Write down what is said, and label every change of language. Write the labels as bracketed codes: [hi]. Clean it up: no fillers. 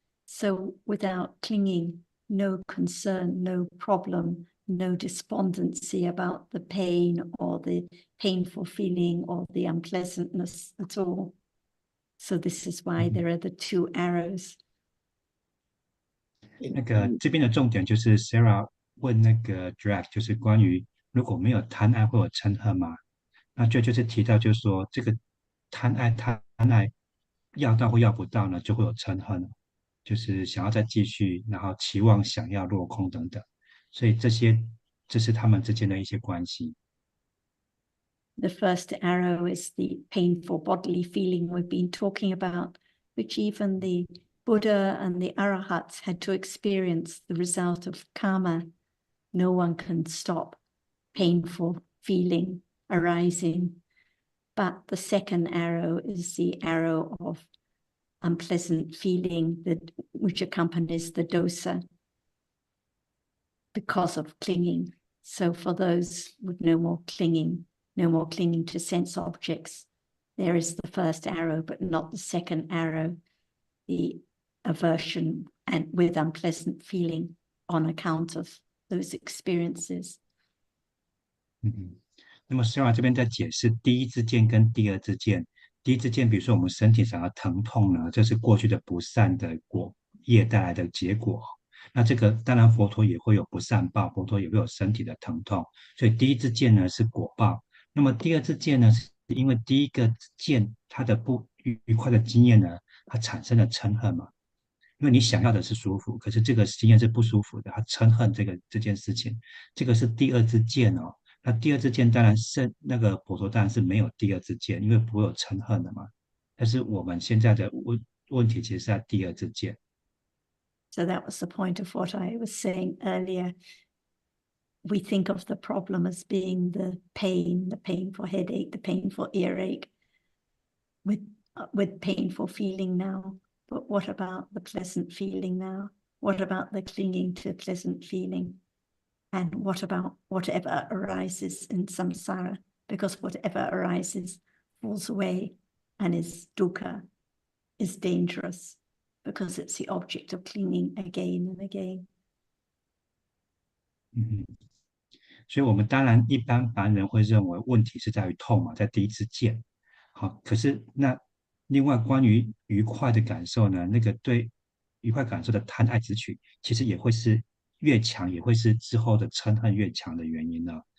[en] So without clinging, no concern, no problem, no despondency about the pain or the painful feeling or the unpleasantness at all. So this is why there are the two arrows. [zh] 那个这边的重点就是 Sarah 问那个 Drake， 就是关于如果没有贪爱会有嗔恨吗？那就是提到就是说这个贪爱要到或要不到呢，就会有嗔恨，就是想要再继续，然后期望想要落空等等，所以这是他们之间的一些关系。 [en] The first arrow is the painful bodily feeling we've been talking about, which even the Buddha and the Arahats had to experience the result of karma. No one can stop painful feeling arising. But the second arrow is the arrow of unpleasant feeling which accompanies the dosa because of clinging. So for those with no more clinging to sense objects, there is the first arrow, but not the second arrow, the aversion and with unpleasant feeling on account of those experiences. [zh] 那么 Sarah 这边在解释第一支箭跟第二支箭。第一支箭，比如说我们身体上的疼痛呢，这是过去的不善的业带来的结果。那这个当然佛陀也会有不善报，佛陀也会有身体的疼痛，所以第一支箭呢是果报。那么第二支箭呢，是因为第一个箭它的不愉快的经验呢，它产生了嗔恨嘛。因为你想要的是舒服，可是这个经验是不舒服的，他嗔恨这件事情，这个是第二支箭哦。那第二支箭当然是那个佛陀当然是没有第二支箭，因为不会有嗔恨的嘛。但是我们现在的问题其实是在第二支箭。 [en] So that was the point of what I was saying earlier. We think of the problem as being the pain, the painful headache, the painful earache, with painful feeling now. But what about the pleasant feeling now? What about the clinging to pleasant feeling? And what about whatever arises in samsara? Because whatever arises falls away and is dukkha, is dangerous, because it's the object of clinging again and again. [zh] 所以我们当然一般凡人会认为问题是在于痛嘛，在第一支箭。好，可是那另外关于愉快的感受呢，那个对愉快感受的贪爱执取，其实也会是越强，也会是之后的嗔恨越强的原因呢。